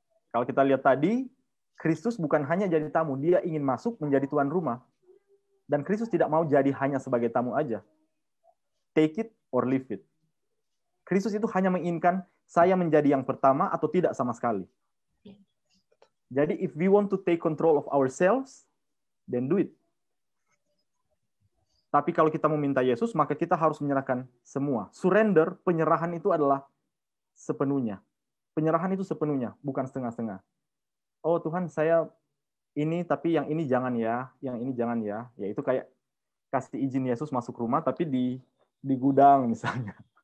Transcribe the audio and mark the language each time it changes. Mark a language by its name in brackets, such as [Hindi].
[Indonesian] Kalau kita lihat tadi, Kristus bukan hanya jadi tamu, dia ingin masuk menjadi tuan rumah. Dan Kristus tidak mau jadi hanya sebagai tamu aja. [English] Take it or leave it. [Indonesian] Kristus itu hanya menginginkan saya menjadi yang pertama atau tidak sama sekali. Jadi [English] if we want to take control of ourselves, then do it. [Indonesian] Tapi kalau kita meminta Yesus, maka kita harus menyerahkan semua. Surrender, penyerahan itu adalah sepenuhnya. Penyerahan itu sepenuhnya, bukan setengah-setengah. Oh Tuhan, saya ini, tapi yang ini jangan ya, yang ini jangan ya. Ya itu kayak kasih izin Yesus masuk rumah, tapi di gudang misalnya.